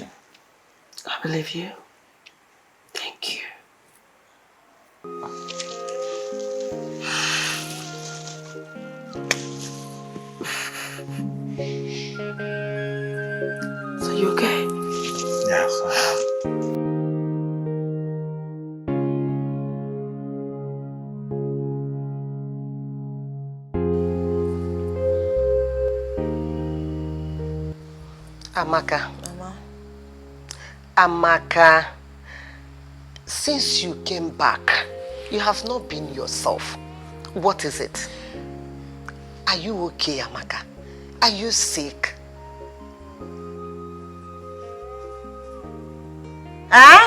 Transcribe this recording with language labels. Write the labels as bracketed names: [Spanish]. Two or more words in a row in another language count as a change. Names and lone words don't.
[English] I believe you. Thank you. So you okay? Yes, I am. Amaka. Mama. Amaka, since you came back, you have not been yourself. What is it? Are you okay, Amaka? Are you sick? Huh?